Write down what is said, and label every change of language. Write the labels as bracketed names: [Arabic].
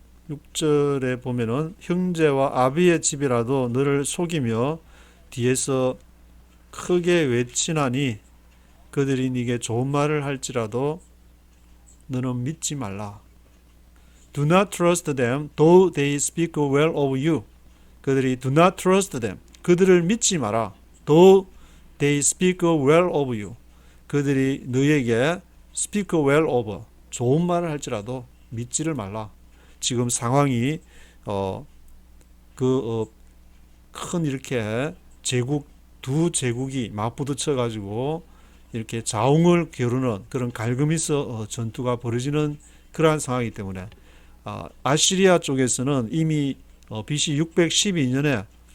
[Korean] 6절에 보면은 형제와 아비의 집이라도 너를 속이며 뒤에서 크게 외치나니 그들이 네게 좋은 말을 할지라도 너는 믿지 말라. [English] Do not trust them, though they speak well of you. [Korean] 그들이 [English] do not trust them, [Korean] 그들을 믿지 마라. [English] Though they speak well of you. [Korean] 그들이 너에게 [English] speak well of, [Korean] 좋은 말을 할지라도 믿지를 말라. 지금 상황이 큰 이렇게 두 제국이 맞부딪혀 가지고 이렇게 자웅을 겨루는 그런 갈그미스 전투가 벌어지는 그러한 상황이기 때문에 아시리아 쪽에서는 이미 BC 612년에